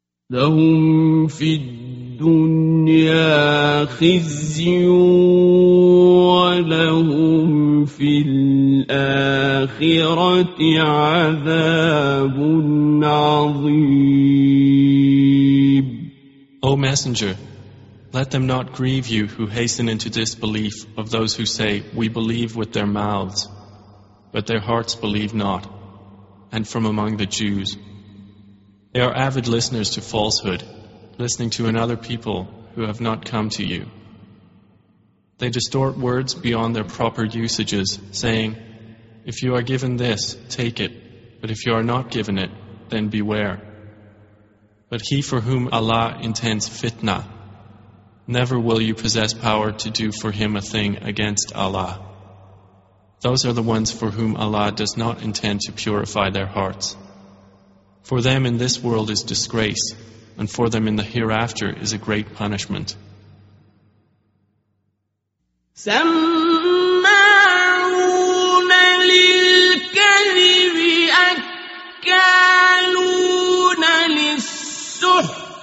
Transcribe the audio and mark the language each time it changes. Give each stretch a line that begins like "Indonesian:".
Arabic: لهم في الدنيا خزي ولهم في الآخرة عذاب عظيم.
English: O Messenger, let them not grieve you who hasten into disbelief of those who say, "We believe with their mouths," but their hearts believe not. And from among the Jews, they are avid listeners to falsehood, listening to another people who have not come to you. They distort words beyond their proper usages, saying, "If you are given this, take it, but if you are not given it, then beware." But he for whom Allah intends fitna, never will you possess power to do for him a thing against Allah. Those are the ones for whom Allah does not intend to purify their hearts. For them in this world is disgrace, and for them in the hereafter is a great punishment.
Arabic: سَمَّعُونَ لِلْكَذِبِ أَكَّالُونَ لِلسُّحْتِ